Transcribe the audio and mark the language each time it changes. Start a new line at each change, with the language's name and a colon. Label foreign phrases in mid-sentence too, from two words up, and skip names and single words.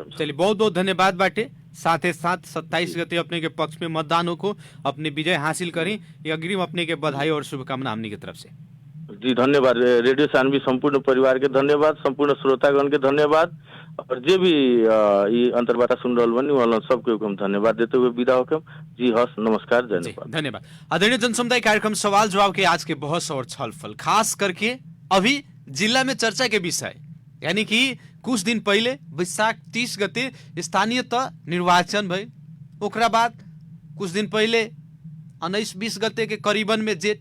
Bhojpuri: चलिए बहुत बहुत धन्यवाद बाटे। साथ ही साथ 27 गते अपने के पक्ष में मतदान हो अपने विजय हासिल करें, ये अग्रिम अपने के बधाई और शुभकामना हमनी की तरफ से। जी धन्यवाद। रेडियो सानवी संपूर्ण परिवार के धन्यवाद, संपूर्ण श्रोतागण के धन्यवाद और जे भी ये अंतर्वार्ता सुन रहल बनी वाला सबके हम धन्यवाद देते हुए विदा होके जी हस नमस्कार धन्यवाद। आदरणीय जनसमुदाय, कार्यक्रम सवाल जवाब के आज के बहस और छलफल खास करके अभी जिला में चर्चा के विषय, यानी कि कुछ दिन पहले वैशाख 30 गते
Nepali: स्थानीय तह निर्वाचन भई,
Bhojpuri: ओकरा बाद कुछ दिन पहले 19-20 गते के करीबन में जेठ।